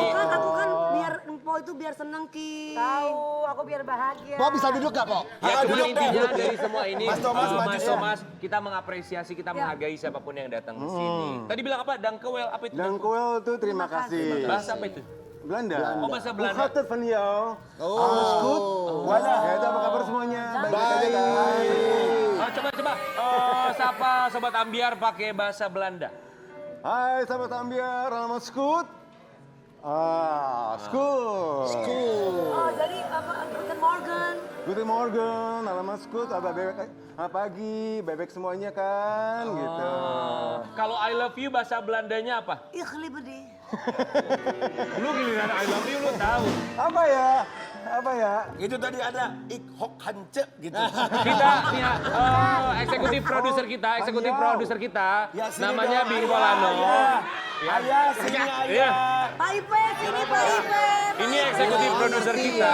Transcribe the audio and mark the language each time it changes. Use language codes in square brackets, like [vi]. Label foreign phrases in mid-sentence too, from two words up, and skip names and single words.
[id] Aku kan biar Mpok itu biar seneng, Ki. Tahu, aku biar bahagia. Po bisa duduk gak, Po? ya Ah, cuman duduk intinya deh. dari semua ini Mas Thomas, maju Mas ya. Thomas, kita mengapresiasi, kita menghargai siapapun yang datang ke sini. Tadi bilang apa? Dangkuel apa itu? Dangkuel tuh terima kasih. Bahasa apa itu? Belanda. Oh, bahasa Belanda. [nl] Hoe gaat het van jou? [id] Wadah. Ya itu apa kabar semuanya? Baik. Oh, coba. Oh, sapa Sobat Ambiar pakai bahasa Belanda. Hai sahabat Ambiar, alamat Skut. Skut. Oh, jadi apa? [de] Guten Morgen. Guten Morgen, [id] alamat Skut. Apa bebek? Pagi, bebek semuanya kan, gitu. Kalau [en] I love you [id] bahasa Belandanya apa? [de] Ich liebe dich. [id] Lu giliran [en] I love you [id] lu tahu. Apa ya? Apa ya? Itu tadi ada ik hok hance gitu. Kita nih eksekutif produser kita, Ya, sini namanya dong, Bing Ayah, Bolano. Ayah. Ya. Ayah, sini Iya. ayah. Pak Ipe, sini Pak Ipe. Ini eksekutif produser kita.